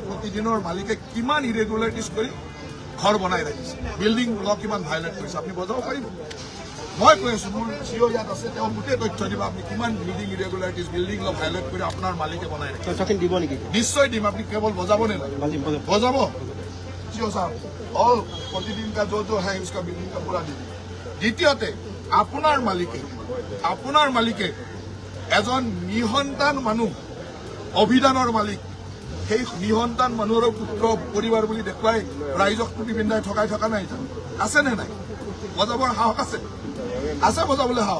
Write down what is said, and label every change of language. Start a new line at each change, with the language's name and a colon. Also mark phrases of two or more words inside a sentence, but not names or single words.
Assamese: প্ৰতিদিনৰ মালিকে কিমান ইৰেগুলাৰিটিজ কৰি ঘৰ বনাই ৰাখিছে,
English: building law
Assamese: কিমান ভাইলেট কৰিছে, আপুনি বজাব পাৰিব। মই কৈ আছোঁ, মোৰ CEO ইয়াত আছে, তেওঁ গোটেই তথ্য দিব, আপুনি কিমান
English: building irregularities, building law
Assamese: ভাইলেট কৰি আপোনাৰ মালিকে বনাই ৰাখিছে। দিব নেকি? নিশ্চয় দিম। আপুনি কেৱল বজাব নে নাই? বজাব।
Hindi: CEO साहब और प्रतिदिन का जो है उसका बिल्डिंग का पूरा दीजिए।
Assamese: দ্বিতীয়তে, আপোনাৰ মালিকে এজন নিসন্তান মানুহ, অভিধানৰ মালিক, সেই নিসন্তান মানুহৰ পুত্ৰ পৰিবাৰ বুলি দেখুৱাই ৰাইজক টুপি পিন্ধাই ঠগাই থকা নাই জানো? আছে নে নাই? বজাবৰ সাহস আছে? আছে বজাবলৈ সাহস।